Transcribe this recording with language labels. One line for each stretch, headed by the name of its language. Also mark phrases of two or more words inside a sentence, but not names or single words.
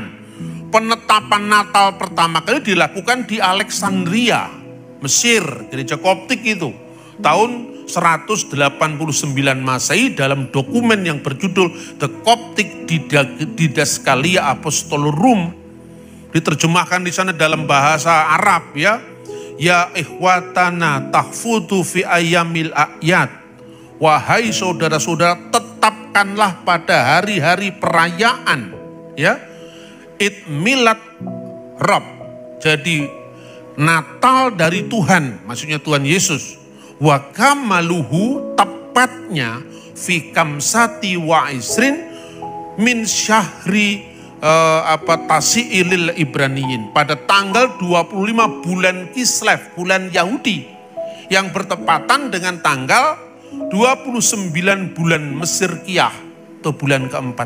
Indonesian: Penetapan Natal pertama kali dilakukan di Alexandria, Mesir, gereja Koptik itu tahun 189 Masehi dalam dokumen yang berjudul The Coptic Didascalia Apostolorum, diterjemahkan di sana dalam bahasa Arab ya.
Arabic: يا إخوتنا تحفظوا في أيام الأعياد.
Indonesian: Wahai saudara-saudara, tetapkanlah pada hari-hari perayaan ya.
Arabic: عيد ميلاد الرب.
Indonesian: Jadi Natal dari Tuhan, maksudnya Tuhan Yesus.
Arabic: وكماله,
Indonesian: tepatnya
Arabic: في خمسة وعشرين من شهر التاسع للعبرانيين,
Indonesian: pada tanggal 25 bulan Kislev, bulan Yahudi, yang bertepatan dengan tanggal 29 bulan Mesirkiah atau bulan keempat.